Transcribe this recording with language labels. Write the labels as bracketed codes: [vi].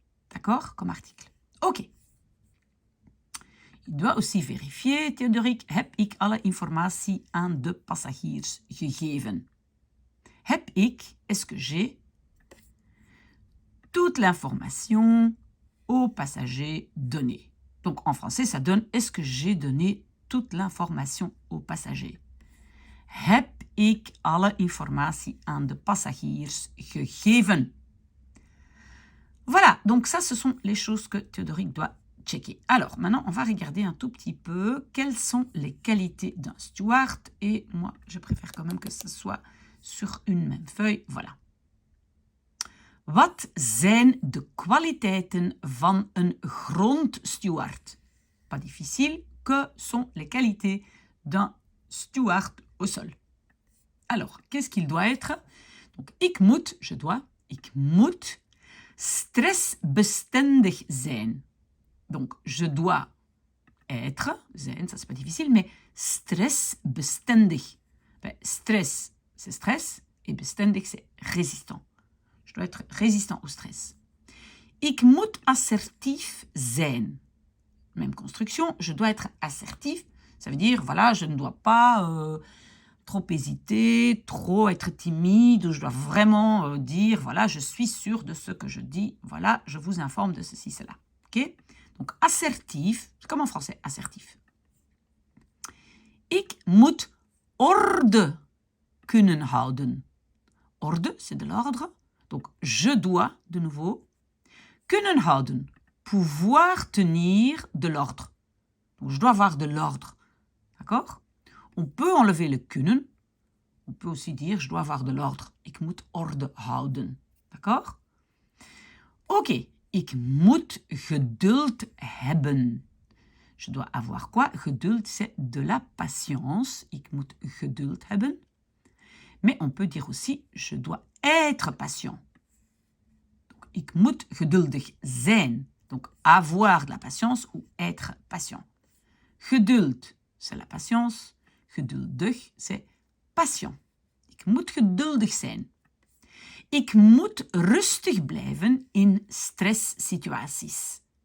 [fr] D'accord? Comme article. Ok. Il doit aussi vérifier, Theodoric, [nl] heb ik alle informatie aan de passagiers gegeven? Heb ik, [fr] est-ce que j'ai toute l'information aux passagers donnée? Donc en français, ça donne est-ce que j'ai donné toute l'information aux passagers? [nl] Heb ik alle informatie aan de passagiers gegeven? [fr] Voilà, donc ça, ce sont les choses que Theodoric doit checker. Alors, maintenant, on va regarder un tout petit peu quelles sont les qualités d'un steward. Et moi, je préfère quand même que ce soit sur une même feuille. Voilà. [nl] Wat zijn de kwaliteiten van een grondsteward? [fr] Pas difficile. Que sont les qualités d'un steward au sol? Alors, qu'est-ce qu'il doit être? [nl] Donc, ik moet, [fr] je dois, [nl] ik moet stressbestendig zijn. [fr] Donc, je dois être, zijn, ça c'est pas difficile, mais stressbestendig. Ben, stress, c'est stress, et bestendig, c'est résistant. Je dois être résistant au stress. [nl] Ik moet assertief zijn. [fr] Même construction, je dois être assertif. Ça veut dire, voilà, je ne dois pas trop hésiter, trop être timide, ou je dois vraiment dire, voilà, je suis sûr de ce que je dis, voilà, je vous informe de ceci, cela. Ok? Donc, assertif, c'est comme en français, assertif. [nl] Ik moet orde kunnen houden. [fr] Orde, c'est de l'ordre. Donc, je dois, de nouveau, [nl] kunnen houden, [fr] pouvoir tenir de l'ordre. Donc, je dois avoir de l'ordre. D'accord? On peut enlever le kunnen. On peut aussi dire, je dois avoir de l'ordre. [nl] Ik moet orde houden. [fr] D'accord? Ok. [nl] Ik moet geduld hebben. [fr] Je dois avoir quoi? Geduld, c'est de la patience. [nl] Ik moet geduld hebben. [fr] Mais on peut dire aussi, je dois être patient. [nl] Donc, ik moet geduldig zijn. [fr] Donc, avoir de la patience ou être patient. Geduld, c'est la patience. [nl] Geduldig, [fr] c'est patient. [nl] Ik moet geduldig zijn. Ik moet rustig blijven in stresssituaties.